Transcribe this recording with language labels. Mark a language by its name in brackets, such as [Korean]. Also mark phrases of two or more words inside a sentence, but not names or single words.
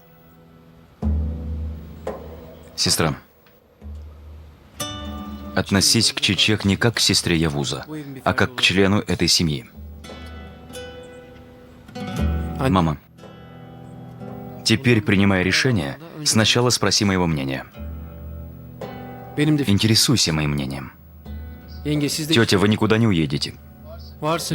[Russian] Сестра, относись к Чичек не как к сестре Явуза, а как к члену этой семьи. Мама, Теперь, принимая решение, сначала спроси моего мнения. [Turkish] Benim de [Russian] Интересуйся моим мнением. [Turkish] yenge siz de [Russian] Тетя, вы никуда не уедете. [Turkish] varsa